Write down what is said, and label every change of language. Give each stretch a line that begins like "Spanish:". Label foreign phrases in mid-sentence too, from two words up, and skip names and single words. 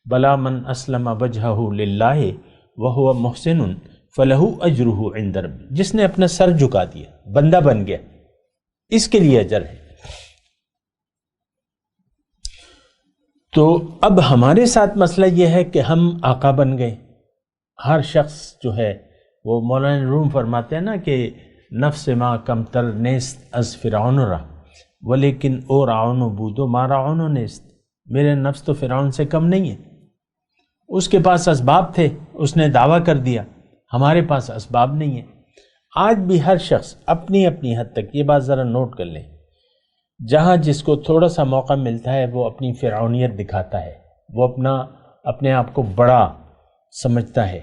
Arabic: بلا من اسلم وجہہ للہ وہو محسن فلہ اجرہ عند ربہ،
Urdu: جس نے اپنا سر جھکا دیا، بندہ بن گیا، اس کے لیے اجر ہے۔ تو اب ہمارے ساتھ مسئلہ یہ ہے کہ ہم آقا بن گئے۔ ہر شخص جو ہے، وہ مولانا روم فرماتے ہیں نا کہ
Persian: نفس ما کم تر نیست از فرعون را ولیکن او رعون بودو ما رعون نیست،
Urdu: میرے نفس تو فرعون سے کم نہیں ہے، اس کے پاس اسباب تھے، اس نے دعویٰ کر دیا، ہمارے پاس اسباب نہیں ہیں۔ آج بھی ہر شخص اپنی اپنی حد تک، یہ بات ذرا نوٹ کر لیں، جہاں جس کو تھوڑا سا موقع ملتا ہے وہ اپنی فرعونیت دکھاتا ہے، وہ اپنے آپ کو بڑا سمجھتا ہے۔